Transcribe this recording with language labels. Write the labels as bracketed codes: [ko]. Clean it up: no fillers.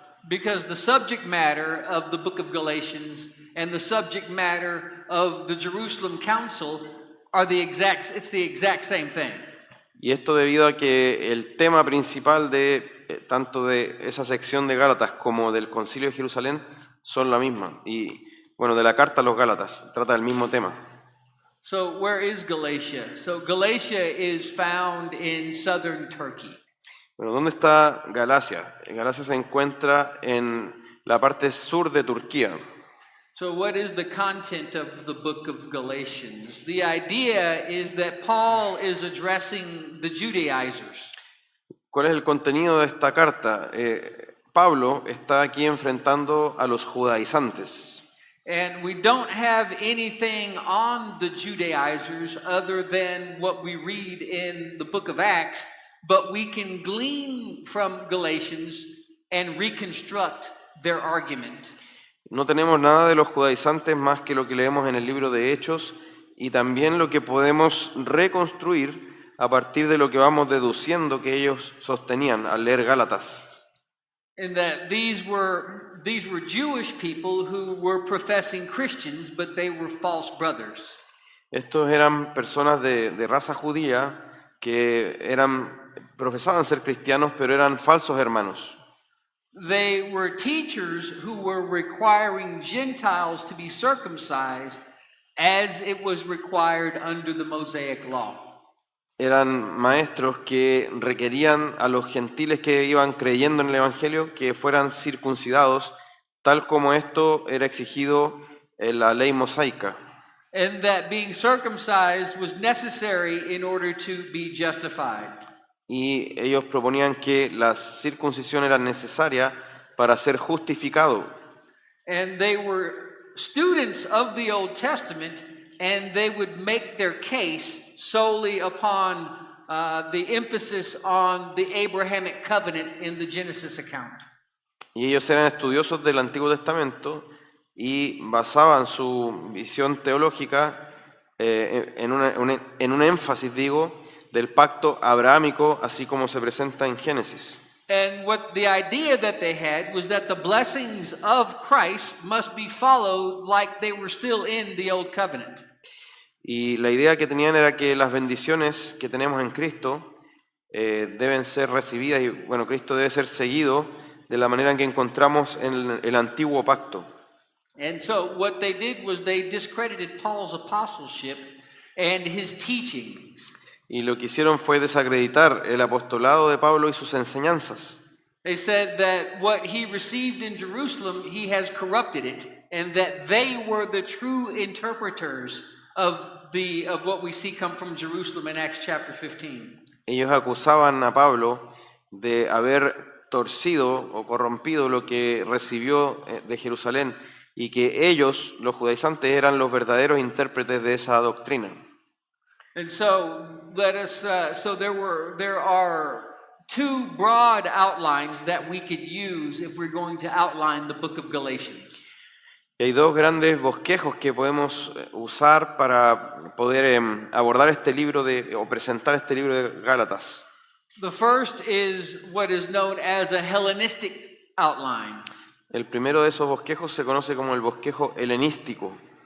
[en] Because the subject matter of the book of Galatians and the subject matter of the Jerusalem Council are it's the exact same thing. [es] Y esto debido a que el tema principal de tanto de esa sección de Gálatas como del Concilio de Jerusalén son la misma. Y bueno, de la carta a los Gálatas trata del mismo tema. [en] So where is Galatia? So Galatia is found in southern Turkey. [es] Bueno, ¿dónde está Galacia? Galacia se encuentra en la parte sur de Turquía. [en] So what is the content of the book of Galatians? The idea is that Paul is addressing the Judaizers. [es] ¿Cuál es el contenido de esta carta? Pablo está aquí enfrentando a los judaizantes. [en] And we don't have anything on the Judaizers other than what we read in the book of Acts, but we can glean from Galatians and reconstruct their argument. [es] No tenemos nada de los judaizantes más que lo que leemos en el libro de Hechos y también lo que podemos reconstruir a partir de lo que vamos deduciendo que ellos sostenían al leer Gálatas. [en] And that these were Jewish people who were professing Christians, but they were false brothers. [es] Estos eran personas de raza judía que profesaban ser cristianos, pero eran falsos hermanos. [en] They were teachers who were requiring Gentiles to be circumcised as it was required under the Mosaic law. [es] Eran maestros que requerían a los gentiles que iban creyendo en el Evangelio que fueran circuncidados, tal como esto era exigido en la ley mosaica. [en] And that being circumcised was necessary in order to be justified. [es] Y ellos proponían que la circuncisión era necesaria para ser justificado. [en] And they were students of the Old Testament, and they would make their case solely upon the emphasis on the Abrahamic covenant in the Genesis account. [es] Y ellos eran estudiosos del Antiguo Testamento y basaban su visión teológica en un énfasis, del pacto abrahámico, así como se presenta en Génesis. [en] And what the idea that they had was that the blessings of Christ must be followed like they were still in the old covenant. [es] Y la idea que tenían era que las bendiciones que tenemos en Cristo deben ser recibidas y bueno, Cristo debe ser seguido de la manera en que encontramos en el antiguo pacto. [en] And so what they did was they discredited Paul's apostleship and his teachings. [es] Y lo que hicieron fue desacreditar el apostolado de Pablo y sus enseñanzas. [en] They said that what he received in Jerusalem, he has corrupted it, and that they were the true interpreters of what we see come from Jerusalem in Acts chapter 15. [es] Ellos acusaban a Pablo de haber torcido o corrompido lo que recibió de Jerusalén y que ellos, los judaizantes, eran los verdaderos intérpretes de esa doctrina. [en] And so there are two broad outlines that we could use if we're going to outline the book of Galatians. [es] Y hay dos grandes bosquejos que podemos usar para poder abordar este libro o presentar este libro de Gálatas. [en] The first is what is known as a Hellenistic outline. [es] El primero de esos bosquejos se conoce como el bosquejo helenístico.